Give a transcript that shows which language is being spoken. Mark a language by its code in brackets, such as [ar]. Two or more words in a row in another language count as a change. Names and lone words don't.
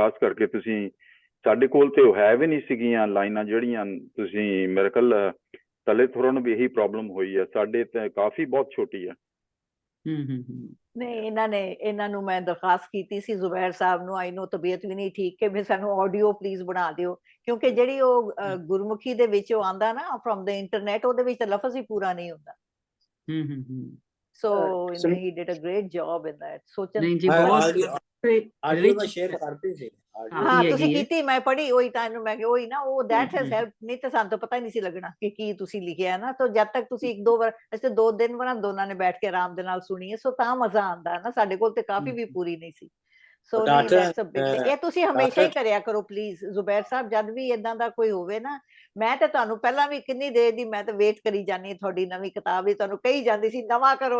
[pa] ਖਾਸ ਕਰਕੇ ਤੁਸੀਂ ਸਾਡੇ ਕੋਲ ਤੇ ਉਹ ਹੈ ਵੀ ਨਹੀਂ ਸੀਗੀਆਂ ਲਾਈਨਾਂ ਜਿਹੜੀਆਂ ਤੁਸੀਂ, ਮੇਰੇ ਖਿਆਲ ਤਲੇ ਥੋੜ੍ਹਾ ਨੂੰ ਵੀ ਇਹੀ ਪ੍ਰੋਬਲਮ ਹੋਈ ਹੈ, ਸਾਡੇ ਤੇ ਕਾਫੀ ਬਹੁਤ ਛੋਟੀ ਹੈ। ਨਹੀਂ, ਇਹਨਾਂ ਨੂੰ ਮੈਂ ਦਰਖਾਸਤ ਕੀਤੀ ਸੀ ਜ਼ੁਬੈਰ ਸਾਹਿਬ ਨੂੰ, [en] I know [pa] ਤਬੀਅਤ ਵੀ ਨਹੀਂ ਠੀਕ, ਕਿ ਵੀ ਸਾਨੂੰ [en] audio please [pa] ਬਣਾ ਦਿਓ, ਕਿਉਂਕਿ ਜਿਹੜੀ ਉਹ ਗੁਰਮੁਖੀ ਦੇ ਵਿੱਚ ਉਹ ਆਂਦਾ ਨਾ [en] from the internet, [pa] ਉਹਦੇ ਵਿੱਚ ਤਾਂ ਲਫ਼ਜ਼ ਹੀ ਪੂਰਾ ਨਹੀਂ ਹੁੰਦਾ। [en] So he did a great job in that. [pa] ਸੋਚਣ ਨਹੀਂ ਜੀ, ਬਹੁਤ ਆਡੀਓ ਮੈਂ ਸ਼ੇਅਰ ਕਰਤੀ ਸੀ। ਹਾਂ, ਤੁਸੀਂ ਕੀਤੀ, ਮੈਂ ਪੜ੍ਹੀ, ਉਹੀ ਤਾਂ ਇਹਨੂੰ ਮੈਂ ਕਿਹਾ ਉਹੀ ਨਾ, ਉਹ [en] that has helped, [pa] ਨਹੀਂ ਤਾਂ ਸਾਨੂੰ ਤਾਂ ਪਤਾ ਹੀ ਨਹੀਂ ਸੀ ਲੱਗਣਾ ਕਿ ਕੀ ਤੁਸੀਂ ਲਿਖਿਆ ਹੈ ਨਾ। ਤਾਂ ਜਦ ਤੱਕ ਤੁਸੀਂ 1-2 ਵਾਰ, ਅਸੀਂ 2 ਦਿਨ ਬਾਅਦ ਦੋਨਾਂ ਨੇ ਬੈਠ ਕੇ ਆਰਾਮ ਦੇ ਨਾਲ ਸੁਣੀ ਹੈ, ਸੋ ਤਾਂ ਮਜ਼ਾ ਆਉਂਦਾ ਹੈ ਨਾ। ਸਾਡੇ ਕੋਲ ਤੇ ਕਾਫੀ ਵੀ ਪੂਰੀ ਨਹੀਂ ਸੀ। ਸੋ ਇਹ ਤੁਸੀਂ ਹਮੇਸ਼ਾ ਹੀ ਕਰਿਆ ਕਰੋ ਪਲੀਜ਼ ਜ਼ੁਬੈਰ ਸਾਹਿਬ, ਜਦ ਵੀ ਏਦਾਂ ਦਾ ਕੋਈ ਹੋਵੇ ਨਾ। ਮੈਂ ਤਾਂ ਤੁਹਾਨੂੰ ਪਹਿਲਾਂ ਵੀ ਕਿੰਨੀ ਦੇਰ ਦੀ ਮੈਂ ਤਾਂ ਵੇਟ ਕਰੀ ਜਾਂਦੀ ਤੁਹਾਡੀ ਨਵੀਂ ਕਿਤਾਬ ਦੀ, ਤੁਹਾਨੂੰ ਕਹੀ ਜਾਂਦੀ ਸੀ ਨਵਾਂ ਕਰੋ।